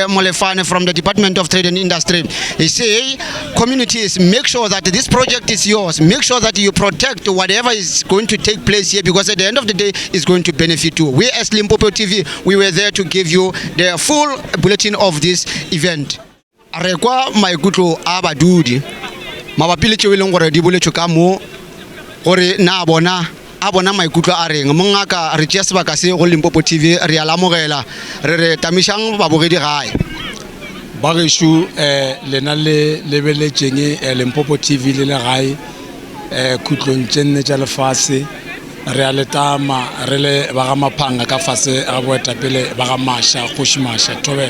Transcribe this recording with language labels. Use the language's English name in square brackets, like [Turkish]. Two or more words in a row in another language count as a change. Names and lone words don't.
[English] Molefane, from the Department of Trade and Industry. He say, communities, make sure that this project is yours. Make sure that you protect whatever is going to take place here, because at the end of the day, it's going to benefit you. We as Limpopo TV, we were there to give you the full bulletin of this event. [Northern Sotho] Rekwa maikutlo a badudi mabapi le tšeo e leng gore di boletšwe ka mo gore na bona maikutlo a reng mongaka re tšea sebaka se go Limpopo TV re a lamogela re tamišang babogedi gae ba gešo lena le lebeletšeng Limpopo TV le le gae khutlong tše nne tša lefase re a letama re le ba ga maphanga ka fase ga boetapele ba ga Masha Kgoši Masha Thobela.